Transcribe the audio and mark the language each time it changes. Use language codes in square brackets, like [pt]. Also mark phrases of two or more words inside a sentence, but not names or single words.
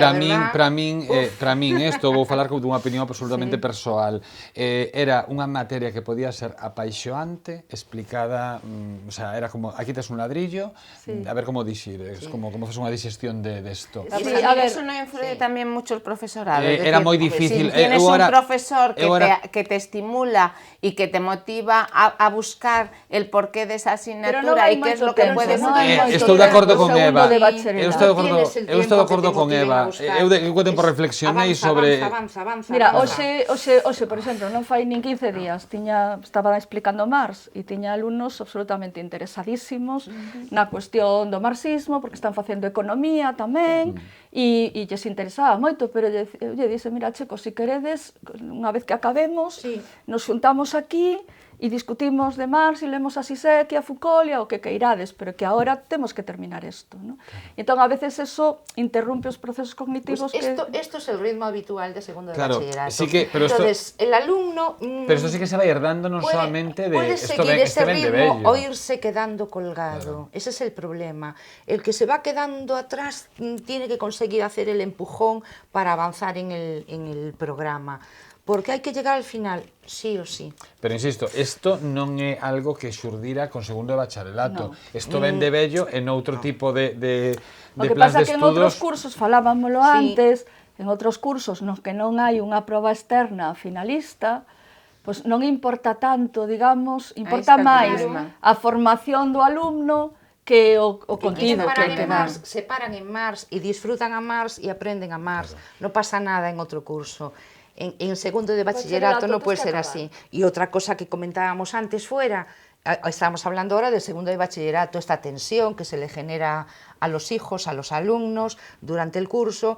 [gl] para min isto vou falar dunha opinión absolutamente persoal. Era unha materia que podía ser apaixoante, explicada, [es] o sea, [gl] era como aquí tes un ladrillo, a ver como dixir, como fas unha digestión de esto. [es] Sí, Pero a ver, eso non influye tamén mucho el profesorado. Es Era decir, [gl] moi difícil. [es] Si tienes un profesor que te estimula y que te motiva a buscar el porqué de esa asignatura y qué es lo que puedes [gl] Estou de acordo con Eva. Eu estou [es] Tienes [gl] de acordo con Eva. Eu co tempo reflexionei sobre... Mira, hoxe, por exemplo, non fai nin 15 días, estaba explicando Marx e tiña alumnos absolutamente interesadísimos na cuestión do marxismo, porque están facendo economía tamén, e lles interesaba moito, pero eu lle dise, mira, chicos, se queredes, unha vez que acabemos, nos xuntamos aquí, e discutimos de Marx e lemos a Sisek e a Foucault e o que queirades, pero que agora temos que terminar isto, ¿no? E entón, a veces, eso interrumpe os procesos cognitivos [es] Pues esto es el ritmo habitual de segundo de Claro, bachillerato. sí que, pero entonces, el alumno... Pero esto sí que se va a ir dando non solamente de... Puede esto seguir ese [gl] ven de [es] ritmo [gl] bello. [es] o irse quedando colgado. Ese es el problema. El que se va quedando atrás tiene que conseguir hacer el empujón para avanzar en el programa. Porque hai que llegar al final, sí o sí. [gl] Pero insisto, isto non é algo que xurdira con segundo de bacharelato. Isto ven de bello en outro tipo de O que plans pasa de que en outros estudos. cursos, falábamolo antes, en outros cursos nos que non hai unha proba externa finalista, pois non importa tanto, digamos, importa máis a formación do alumno que o contido que hai que dar. [es] Se paran en Marx y disfrutan a Marx y aprenden a Marx. No pasa nada en otro curso. En segundo de bachillerato no puede ser así. Y otra cosa que comentábamos antes fuera, estamos hablando ahora del segundo de bachillerato, esta tensión que se le genera a los hijos, a los alumnos durante el curso.